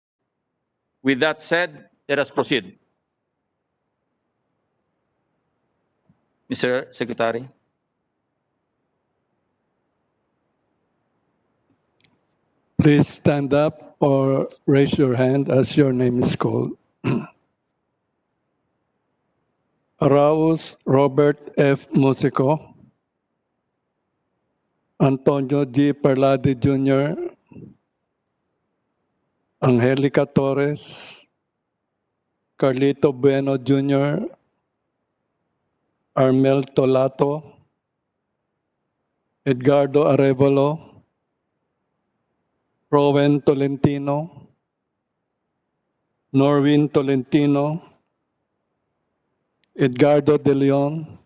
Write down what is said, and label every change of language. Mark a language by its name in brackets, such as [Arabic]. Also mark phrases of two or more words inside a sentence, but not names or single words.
[English] With that said, let us proceed. Mr. Secretary. Please stand up or raise your hand as your name is called. Arauz Robert F. Musico, Antonio G. Parladi Jr., Angelica Torres, Carlito Bueno Jr., Armel Tolato, Edgardo Arevalo, Rowen Tolentino, Norwin Tolentino, Edgardo De Leon,